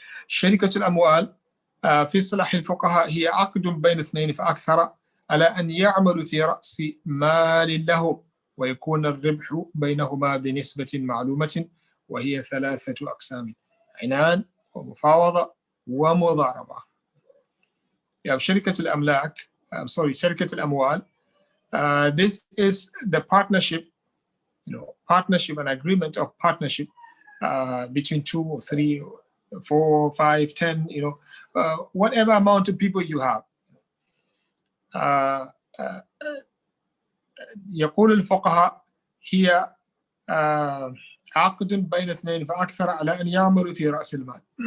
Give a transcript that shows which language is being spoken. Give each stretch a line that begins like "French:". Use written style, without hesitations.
Arabic: شركة الأموال في اصطلاح الفقهاء هي عقد بين اثنين فأكثر على أن يعملوا في رأس مال له ويكون الربح بينهما بنسبة معلومة وهي ثلاثة أقسام: عنان ومفاوضة ومضاربة. يعني شركة الأملاك شركة الأموال.
English: This is the partnership, partnership and agreement of partnership between 2 or 3 or 4, 5, 10, whatever amount of people you have.
Arabic: يقول الفقهاء هي عقد بين اثنين فأكثر على أن يعملوا في رأس المال.